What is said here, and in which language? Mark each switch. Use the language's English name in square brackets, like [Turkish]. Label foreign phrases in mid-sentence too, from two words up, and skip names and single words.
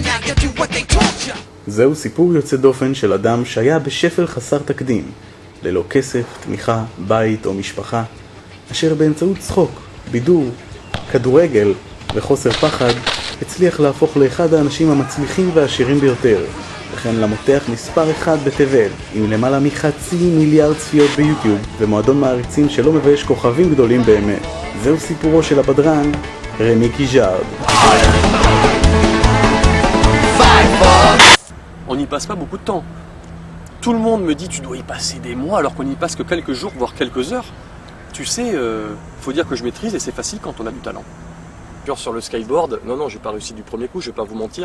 [English] you what they taught you. [Hebrew] זהו סיפור יוצא דופן של אדם שהיה בשפל חסר תקדים, ללא כסף, תמיכה, בית או משפחה, אשר באמצעות צחוק, בידור, כדורגל וחוסר פחד הצליח להפוך לאחד האנשים המצליחים והעשירים ביותר, וכן למותח מספר 1 בתבל, עם למעלה מ500 מיליארד צפיות ביוטיוב ומועדון מעריצים שלא מבייש כוכבים גדולים באמת. זהו סיפורו של הבדרן רמי קיז'ארד. [French] On n'y passe pas beaucoup de temps. Tout le monde me dit tu dois y passer des mois alors qu'on n'y passe que quelques jours voire quelques heures. Tu sais, faut dire que je maîtrise et c'est facile quand on a du talent. Sur le skateboard, non, j'ai pas réussi du premier coup, je vais pas vous mentir.